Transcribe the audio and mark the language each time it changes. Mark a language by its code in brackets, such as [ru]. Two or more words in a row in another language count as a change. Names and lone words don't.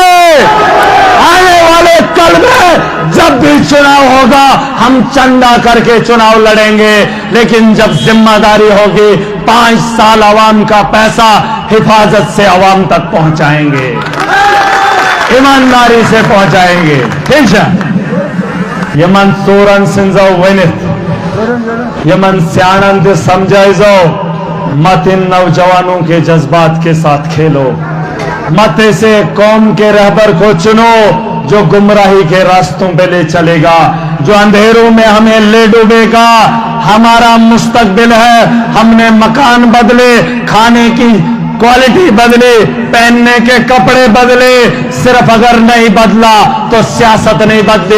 [ur] آنے والے کل میں جب بھی چناؤ ہوگا ہم چندہ کر کے چناؤ لڑیں گے، لیکن جب ذمہ داری ہوگی 5 سال عوام کا پیسہ حفاظت سے عوام تک پہنچائیں گے، ایمانداری سے پہنچائیں گے. ٹھیک ہے, [ks] यमन सोरन सिंजो वनित यमन सियानंद समझाई जाओ, [ur] مت ان نوجوانوں کے جذبات کے ساتھ کھیلو، مت ایسے قوم کے رہبر کو چنو جو گمراہی کے راستوں پہ لے چلے گا، جو اندھیروں میں ہمیں لے ڈوبے گا. ہمارا مستقبل ہے، ہم نے مکان بدلے، کھانے کی کوالٹی بدلے، پہننے کے کپڑے بدلے، صرف اگر نہیں بدلا تو سیاست نہیں بدلے.